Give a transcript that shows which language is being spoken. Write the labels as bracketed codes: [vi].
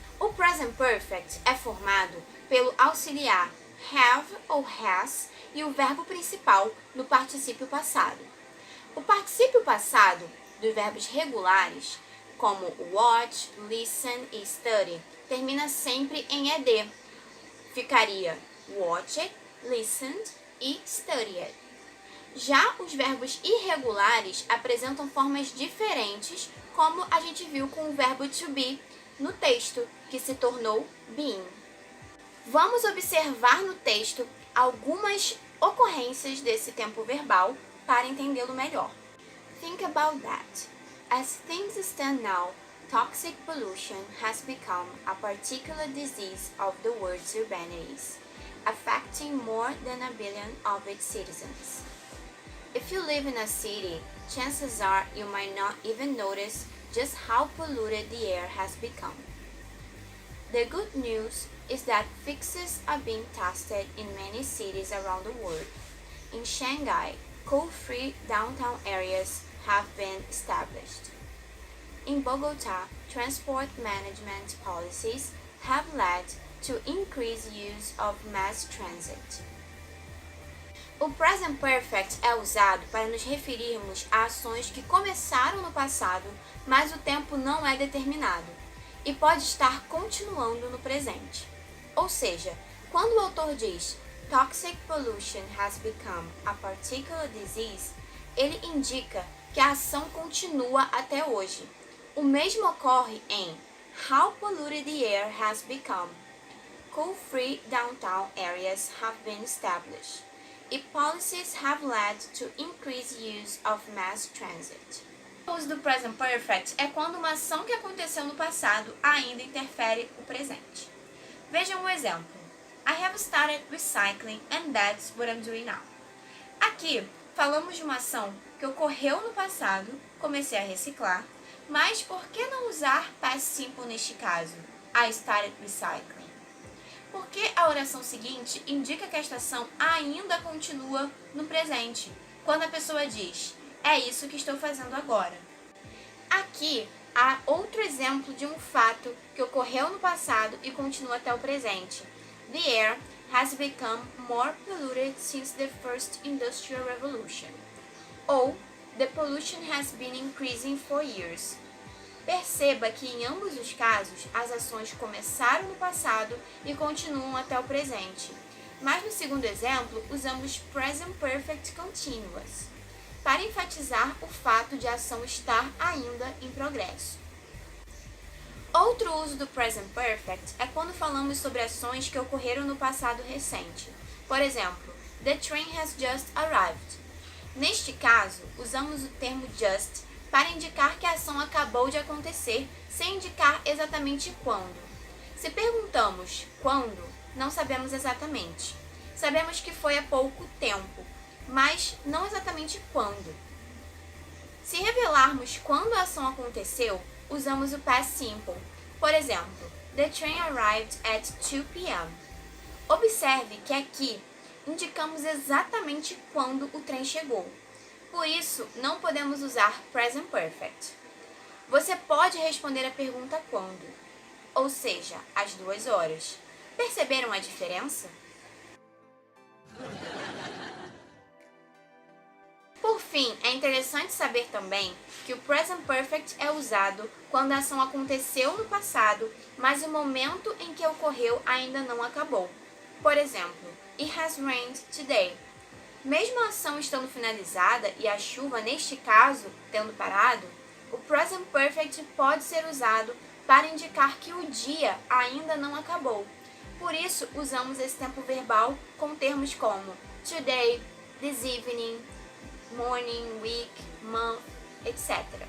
[pt] O Present Perfect é formado pelo auxiliar have ou has e o verbo principal no particípio passado. O particípio passado dos verbos regulares, como watch, listen e study, termina sempre em ed. Ficaria watched, listened e studied. Já os verbos irregulares apresentam formas diferentes, como a gente viu com o verbo to be no texto, que se tornou being. Vamos observar no texto algumas ocorrências desse tempo verbal para entendê-lo melhor. [en] Think about that. As things stand now, toxic pollution has become a particular disease of the world's urbanities, affecting more than 1 billion of its citizens. If you live in a city, chances are you might not even notice just how polluted the air has become. The good news is that fixes are being tested in many cities around the world. In Shanghai, coal-free downtown areas have been established. In Bogota, transport management policies have led to increased use of mass transit. [pt] O Present Perfect é usado para nos referirmos a ações que começaram no passado, mas o tempo não é determinado, e pode estar continuando no presente. Ou seja, quando o autor diz [en] Toxic pollution has become a particular disease, [pt] ele indica que a ação continua até hoje. O mesmo ocorre em [en] How polluted the air has become. Coal-free downtown areas have been established, e policies have led to increased use of mass transit. [pt] O uso do Present Perfect é quando uma ação que aconteceu no passado ainda interfere o presente. Vejam um exemplo. [en] I have started recycling and that's what I'm doing now. [pt] Aqui, falamos de uma ação que ocorreu no passado, comecei a reciclar, mas por que não usar past simple neste caso? [en] I started recycling. [pt] Porque a oração seguinte indica que esta ação ainda continua no presente, quando a pessoa diz, é isso que estou fazendo agora. Aqui há outro exemplo de um fato que ocorreu no passado e continua até o presente. [en] The air has become more polluted since the first industrial revolution. Ou, the pollution has been increasing for years. [pt] Perceba que em ambos os casos, as ações começaram no passado e continuam até o presente. Mas no segundo exemplo, usamos Present Perfect Continuous, para enfatizar o fato de a ação estar ainda em progresso. Outro uso do Present Perfect é quando falamos sobre ações que ocorreram no passado recente. Por exemplo, [en] the train has just arrived. [pt] Neste caso, usamos o termo just para indicar que a ação acabou de acontecer, sem indicar exatamente quando. Se perguntamos quando, não sabemos exatamente. Sabemos que foi há pouco tempo, mas não exatamente quando. Se revelarmos quando a ação aconteceu, usamos o past simple. Por exemplo, [en] the train arrived at 2 p.m. [pt] Observe que aqui indicamos exatamente quando o trem chegou. Por isso, não podemos usar present perfect. Você pode responder a pergunta quando, ou seja, às 2 horas. Perceberam a diferença? Por fim, é interessante saber também que o present perfect é usado quando a ação aconteceu no passado, mas o momento em que ocorreu ainda não acabou. Por exemplo, [en] it has rained today. [pt] Mesmo a ação estando finalizada e a chuva, neste caso, tendo parado, o present perfect pode ser usado para indicar que o dia ainda não acabou. Por isso, usamos esse tempo verbal com termos como today, this evening, morning, week, month, etc.